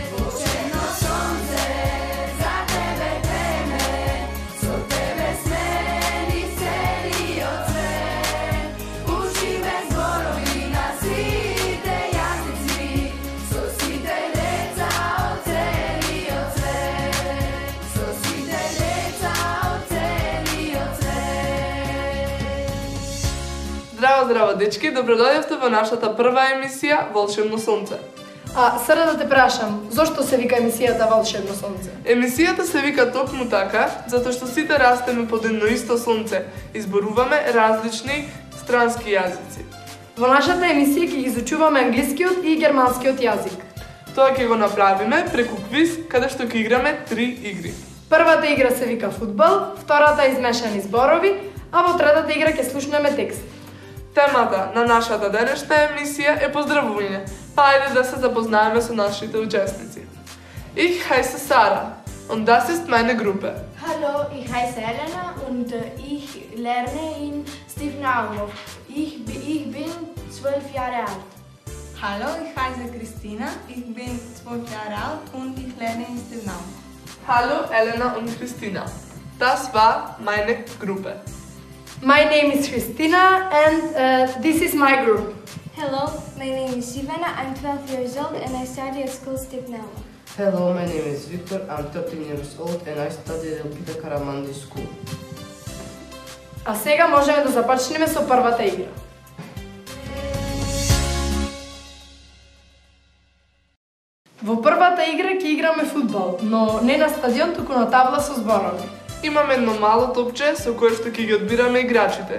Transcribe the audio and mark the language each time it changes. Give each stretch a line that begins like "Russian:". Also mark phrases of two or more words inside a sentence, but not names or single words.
Macedonian: Учено сонце, за тебе време, со тебе смени целиот свет. Учиме зборови на сите јазици, со сите деца од целиот свет, со сите деца од целиот свет. Здраво, здраво, дечки, добродојавте во нашата прва емисија Волшебно сонце. А сега да те прашам, зошто се вика емисијата Волшебно сонце? Емисијата се вика токму така, затоа што сите растеме под едно исто сонце и зборуваме различни странски јазици. Во нашата емисија ќе ги изучуваме англискиот и германскиот јазик. Тоа ќе го направиме преку квиз, каде што ќе играме 3 игри. Првата игра се вика фудбал, втората измешани зборови, а во третата игра ќе слушнеме текст. Темата на нашата денешна емисија е поздравување. Па ајде да се запознаеме со нашите учесници.
German: Ich heiße Sarah und das ist meine Gruppe. Hallo, ich heiße Elena und ich lerne in Stivnaumov. Ich bin 12 Jahre alt. Hallo, ich heiße Christina, ich bin 12 Jahre alt und ich lerne in Stivnaumov. Hallo Elena und Christina. Das war meine Gruppe.
English: My name is Christina and this is my group. Hello, my name is Ivana, I'm 12 years old and I study at school Stivnaumov. Hello, my name is Victor, I'm 13 years old and I study at Elpida Karamandi School.
Macedonian: А сега можеме да започнеме со првата игра. Во првата игра ќе играме фудбал, но не на стадион, туку на табла со зборови. Имаме едно мало топче со кое што ќе ги одбираме играчите.